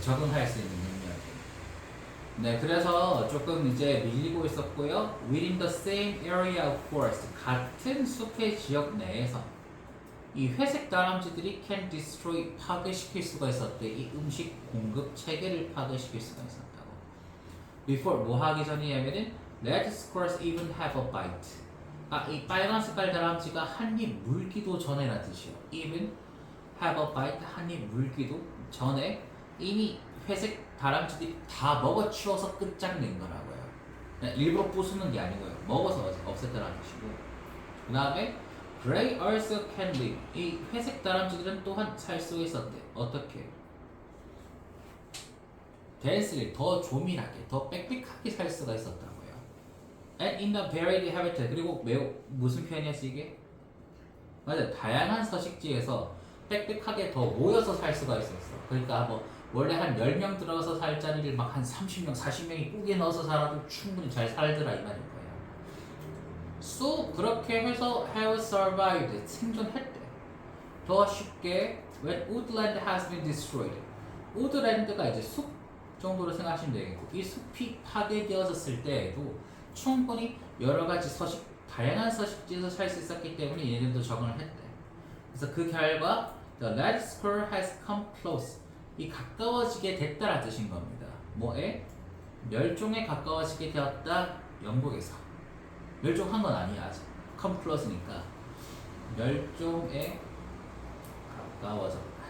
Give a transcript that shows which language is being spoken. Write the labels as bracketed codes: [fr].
[ko] 적응할 수 있는 능력이. 네, 그래서 조금 이제 밀리고 있었고요. [en] Within the same area of forest, [ko] 같은 숲의 지역 내에서 이 회색 다람쥐들이 [en] can destroy, [ko] 파괴시킬 수가 있었대. 이 음식 공급 체계를 파괴시킬 수가 있었다고. [en] Before, [ko] 뭐 하기 전이냐면은 [en] let squirrels even have a bite. [ko] 이 빨간 색깔 다람쥐가 한 입 물기도 전에란 뜻이요. [en] even have a bite, [ko] 한 입 물기도 전에 이미 회색 다람쥐들이 다 먹어치워서 끝장낸 거라고요. 그냥 일부러 부수는 게 아니고요. 먹어서 없앴다라는 뜻이고. 그 다음에 [en] Gray also can live. [ko] 이 회색 다람쥐들은 또한 살 수 있었대. 어떻게? densely, 더 조밀하게, 더 빽빽하게 살 수가 있었다고요. [en] And in the varied habitat. [ko] 그리고 매우 무슨 표현이었지 이게? 맞아, 다양한 서식지에서 빽빽하게 더 모여서 살 수가 있었어. 그러니까 뭐 원래 한 10명 들어서 살 자리를 막 한 30명, 40명이 꾸게 넣어서 살아도 충분히 잘 살더라 이 말인 거예요. So 그렇게 해서 [en] have survived, [ko] 생존했대. 더 쉽게 [en] when woodland has been destroyed. [ko] woodland가 이제 숲 정도로 생각하시면 되겠고 이 숲이 파괴되어졌을 때에도 충분히 여러 가지 다양한 서식지에서 살 수 있었기 때문에 얘네들도 적응을 했대. 그래서 그 결과 [en] the red squirrel has come close. [ko] 이 가까워지게 됐다라 뜻인 겁니다. 뭐에? 멸종에 가까워지게 되었다. 영국에서 멸종한 건 아니야 아직. [en] come close [ko] 니까 멸종에 가까워졌다.